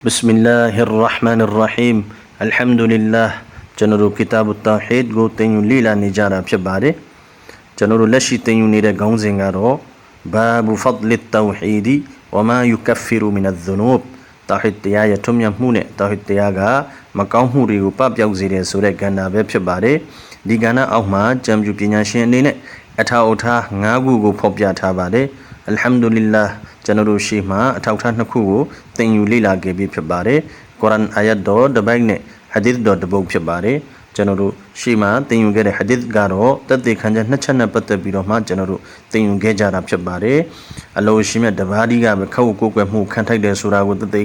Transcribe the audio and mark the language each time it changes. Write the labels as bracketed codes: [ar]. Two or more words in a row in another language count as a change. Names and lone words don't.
[ar] بسم الله الرحمن الرحيم الحمد لله جنرو كتاب التوحيد [my] go တင်ယူလေ့လာနေကြတာဖြစ်ပါတယ်ကျွန်တော်တို့လက်ရှိတင်ယူနေတဲ့ခေါင်းစဉ်ကတော့ [ar] باب فضل التوحيد وما يكفر من الذنوب [my] တဝဟီဒ်တရားရဲ့ထွန်းမြတ်မှုနဲ့တဝဟီဒ်တရားကမကောင်းမှုတွေကိုပပျောက်စေတယ်ဆိုတဲ့ကဏ္ဍပဲဖြစ်ပါတယ်ဒီကဏ္ဍအောက်မှာကျမ်းပြုပညာရှင်အနေနဲ့အထောက်အထား၅ခုကိုဖော်ပြထားပါတယ် [ar] الحمد لله [my] ကျွန်တော်တို့ရှေ့မှာအထောက်အထား နှစ်ခုကိုသင်ယူလေ့လာခဲ့ပြီးဖြစ်ပါတယ်ကုရ်အာန်အာယတ်တော်တစ်ပိုက်နဲ့ဟာဒီသ်တော်တစ်ပုဒ်ဖြစ်ပါတယ်ကျွန်တော်တို့ရှေ့မှာသင်ယူခဲ့တဲ့ဟာဒီသ်ကတော့တသက်ခံချက်နှစ်ချက်နဲ့ပတ်သက်ပြီးတော့မှကျွန်တော်တို့သင်ယူခဲ့ကြတာဖြစ်ပါတယ်အလိုရှိမြတ်တပါးဒီကပဲခက်ကိုကိုယ်မှုခံထိုက်တယ်ဆိုတာကိုတသက်